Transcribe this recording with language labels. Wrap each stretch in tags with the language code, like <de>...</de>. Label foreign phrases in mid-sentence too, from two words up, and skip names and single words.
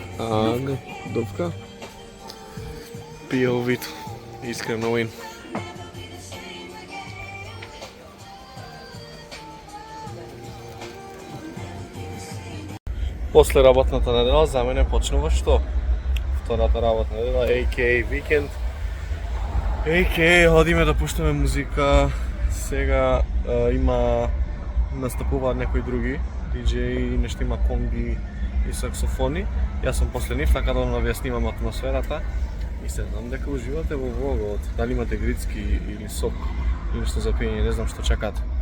<mk>Ага, дупка. Пие овито. Искрено вин. После работната недела за мене почнува што? Втората работна недела,</mk> <en>a.k.a. викенд. a.k.a.</en> <mk>одиме да пуштаме музика. Сега има настапуваат некои други DJ, нешто има конги и саксофони. Јас сум после нив, така да ви ја снимам атмосферата. И се знам дека уживате во влогот. Дали имате грицки или сок или нешто за пиење, не знам што чекате.</mk>